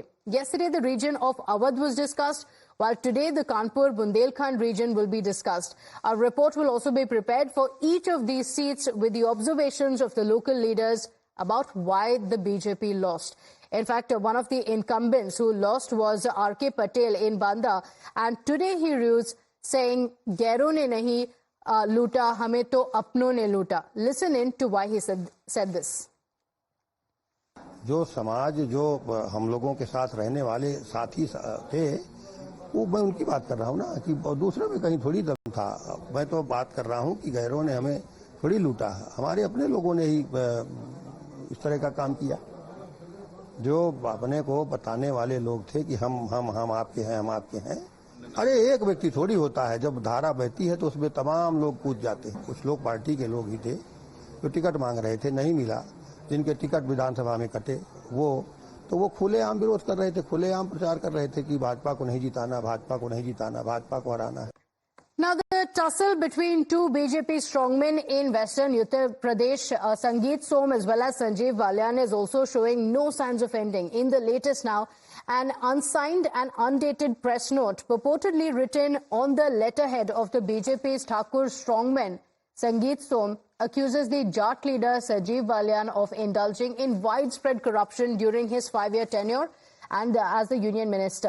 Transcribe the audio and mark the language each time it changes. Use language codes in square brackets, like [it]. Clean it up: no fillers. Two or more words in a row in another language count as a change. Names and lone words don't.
[en] Yesterday, the region of Awadh was discussed, while today the Kanpur-Bundelkhand region will be discussed. A report will also be prepared for each of these seats with the observations of the local leaders about why the BJP lost. In fact, one of the incumbents who lost was R.K. Patel in Banda, and today he rules saying, [hi] "ग़ैरों ने नहीं लूटा, हमें तो अपनों ने लूटा." [en] Listen in to why he said this. [hi] जो समाज जो हम लोगों के साथ रहने वाले साथी थे, वो मैं उनकी बात कर रहा हूँ ना, कि दूसरों में कहीं थोड़ी दम था। मैं तो बात कर रहा हूँ कि गैरों ने हमें थोड़ी लूटा, हमारे अपने लोगों ने ही इस तरह का काम किया। जो अपने को बताने वाले लोग थे कि हम आपके हैं, हम आपके हैं। अरे एक व्यक्ति थोड़ी होता है, जब धारा बहती है तो उसमें तमाम लोग कूद जाते हैं। कुछ लोग पार्टी के लोग ही थे जो टिकट मांग रहे थे, नहीं मिला, जिनके टिकट विधानसभा में कटे, वो खुलेआम विरोध कर रहे थे, खुलेआम प्रचार कर रहे थे कि भाजपा को नहीं जिताना, भाजपा को नहीं जिताना, भाजपा को हराना है। [en] Now, the tussle between two BJP strongmen in Western Uttar Pradesh, Sangeet Som as well as Sanjeev Balyan, is also showing no signs of ending. In the latest now, an unsigned and undated press note purportedly written on the letterhead of the BJP's Thakur strongman, Sangeet Som, accuses the Jat leader Sanjeev Balyan of indulging in widespread corruption during his 5-year tenure and as the union minister.